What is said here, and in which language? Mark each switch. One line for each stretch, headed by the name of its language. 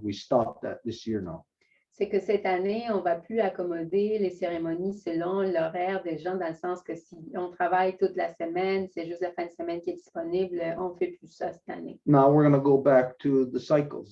English: We stopped that this year now.
French: C'est que cette année, on ne va plus accommoder les cérémonies selon l'horaire des gens, dans le sens que si on travaille toute la semaine, c'est juste la fin de semaine qui est disponible, on ne fait plus ça cette année.
English: Now we're going to go back to the cycles.